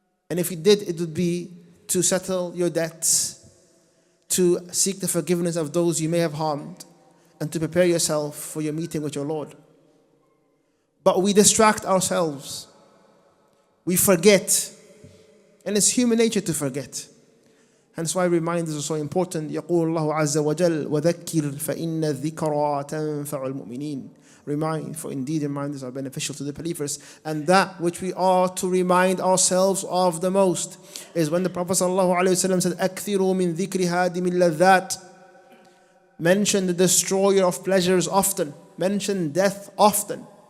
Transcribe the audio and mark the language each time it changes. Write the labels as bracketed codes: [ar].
[en] And if you did, it would be to settle your debts, to seek the forgiveness of those you may have harmed, and to prepare yourself for your meeting with your Lord. But we distract ourselves. We forget. And it's human nature to forget. Hence why reminders are so important. [ar] يقول الله عز وجل وذكر فإن الذكرى تنفع المؤمنين. [en] Remind, for indeed reminders are beneficial to the believers. And that which we are to remind ourselves of the most is when the Prophet ﷺ said, أكثروا من ذكر هادم اللذات. Mention the destroyer of pleasures often. Mention death often.